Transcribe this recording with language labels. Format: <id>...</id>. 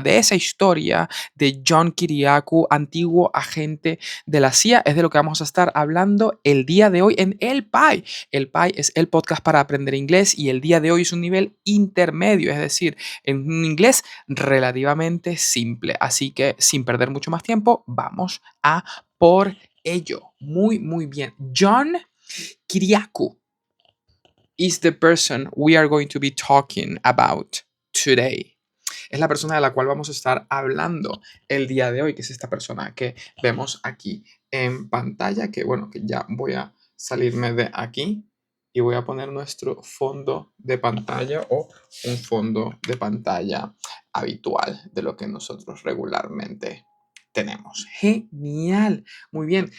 <es>De esa historia de John Kiriakou, antiguo agente de la CIA, es de lo que vamos a estar hablando el día de hoy en el PAI. El PAI es el podcast para aprender inglés y el día de hoy es un nivel intermedio, es decir, en un inglés relativamente simple. Así que sin perder mucho más tiempo, vamos a por ello. Muy, muy bien.</es> <en>John Kiriakou is the person we are going to be talking about today.</en> <es>Es la persona de la cual vamos a estar hablando el día de hoy, que es esta persona que vemos aquí en pantalla, que bueno, que ya voy a salirme de aquí y voy a poner nuestro fondo de pantalla o un fondo de pantalla habitual de lo que nosotros regularmente tenemos. Genial. Muy bien.</es>